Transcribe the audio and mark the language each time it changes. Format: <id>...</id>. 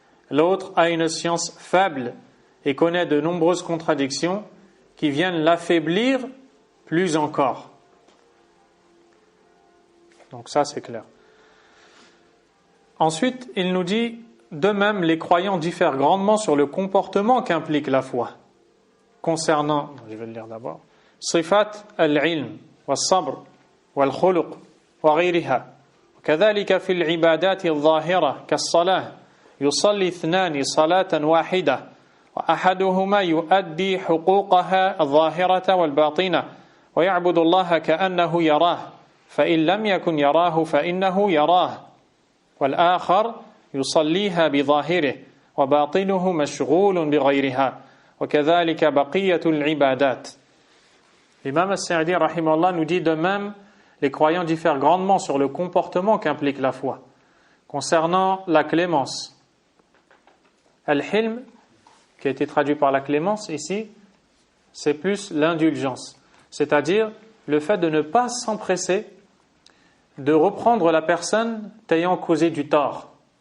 <fr>L'autre a une science faible et connaît de nombreuses contradictions qui viennent l'affaiblir plus encore. Donc ça c'est clair. Ensuite, il nous dit, de même, les croyants diffèrent grandement sur le comportement qu'implique la foi. Concernant, je vais le lire d'abord,</fr> <ar>صفات العلم والصبر والخلق وغيرها وكذلك في العبادات الظاهرة كالصلاة يصلي اثنان صلاة واحدة وأحدهما يؤدي حقوقها الظاهرة والباطنة ويعبد الله كأنه يراه فإن لم يكن يراه فإنه يراه والآخر يصليها بظاهره وباطنه مشغول بغيرها وكذلك بقية العبادات.</ar> <fr>L'imam As-Sa'di rahimahullah nous dit de même, les croyants diffèrent grandement sur le comportement qu'implique la foi. Concernant la clémence, al-hilm, qui a été traduit par la clémence ici, c'est plus l'indulgence, c'est-à-dire le fait de ne pas s'empresser de reprendre la personne t'ayant causé du tort.</fr>